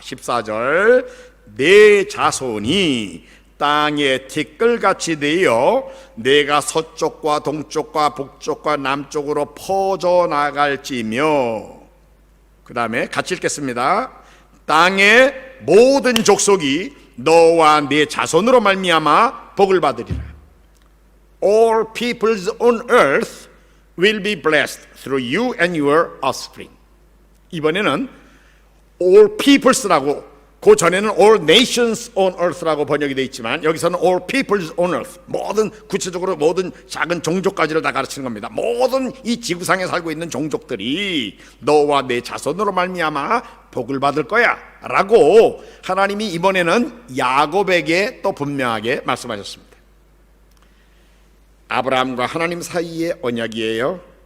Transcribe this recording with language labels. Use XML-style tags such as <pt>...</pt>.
<ko>14절, 네 자손이 땅에 티끌같이 되어 내가 서쪽과 동쪽과 북쪽과 남쪽으로 퍼져나갈지며. 그 다음에 같이 읽겠습니다. 땅의 모든 족속이 너와 네 자손으로 말미암아 복을 받으리라.</ko> <en>All peoples on earth will be blessed through you and your offspring.</en> <ko>이번에는</ko> <en>all peoples</en> <ko>라고, 그 전에는</ko> <en>all nations on earth</en> <ko>라고 번역이 되어 있지만 여기서는</ko> <en>all peoples on earth,</en> <ko>모든 구체적으로 모든 작은 종족까지를 다 가르치는 겁니다. 모든 이 지구상에 살고 있는 종족들이 너와 내 자손으로 말미암아 복을 받을 거야 라고 하나님이 이번에는 야곱에게 또 분명하게 말씀하셨습니다. 아브라함과 하나님 사이의 언약이에요.</ko>